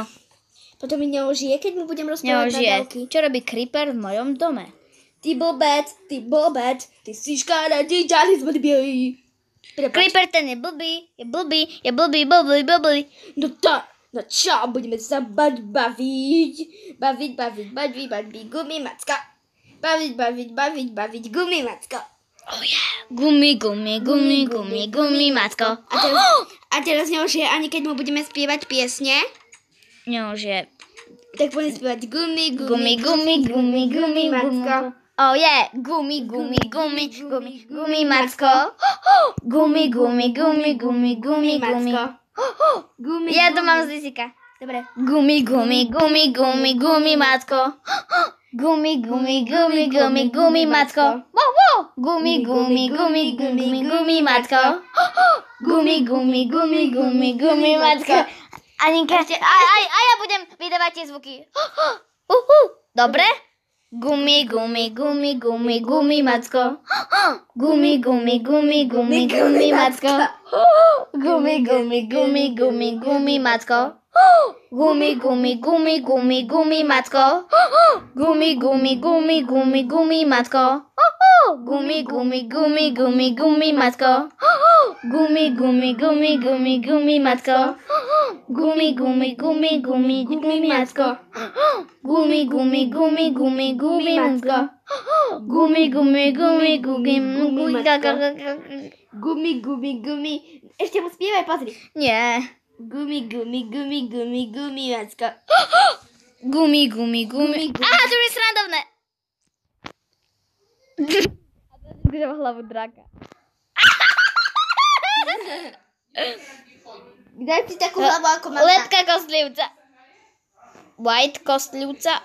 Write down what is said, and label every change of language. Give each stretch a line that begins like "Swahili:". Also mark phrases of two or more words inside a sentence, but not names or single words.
Slovak: Potom mi neožije, keď mu budem rozprávať na dávky. Čo robí Creeper v mojom dome? Ty blbec, ty si škaredý, ďalej zblbý. Creeper ten je blbý. No čo, budeme sa baviť, gumi macka. Baviť, gumi macka.
English: Oh yeah.
Slovak: Gumi, macko. A teraz neožije, ani keď mu budeme spievať piesne. Neožije. Tak budeme spievať gumi, macko.
English: Oh yeah,
Slovak: gumi, macko. Gumi, macko. Ja to mám z Lisika. Dobre. Gumi, macko. Gumi, macko. Gumi, macko. Gumi, macko. Aninka, a ja budem vydávať tie zvuky. Dobre? Gumi, macko. Gumi, macko. Gumi, macko. Gumi, macko. Gumi, macko. Gumi, macko. Gumi, macko. Gumi, macko. Gumi, macko. Gumi. Ešte mu spievaj, pozri. Nie. Gumi, macko. Gumi. Aha, to je srandovné. Kde má hlavu draka? Daj si takú hlavu ako mama. Letka kostlivca. White kostlivca.